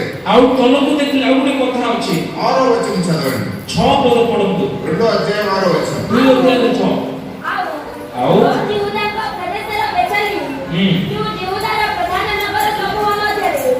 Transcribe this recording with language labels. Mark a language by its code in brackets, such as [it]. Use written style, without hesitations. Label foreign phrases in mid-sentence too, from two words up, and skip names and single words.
[or] ଆଉ ତଳକୁ ଦେଖିଲେ ଆଉ ଗୋଟେ କଥା ଅଛି [te] 6వ వచనం చదవండి. [or] 6 పଦ ପଢନ୍ତୁ [te] 2వ అధ్యాయం 6వ వచనం. [or] 2 ଅଧ୍ୟାୟ 6 ଆଉ ଯହୂଦାଙ୍କ ପ୍ରଦେଶର ବେଥଲେହେମ ଯେଉଁ ଯହୂଦାର ପ୍ରଧାନ ନଗର ସମୂହ ମଧ୍ୟରେ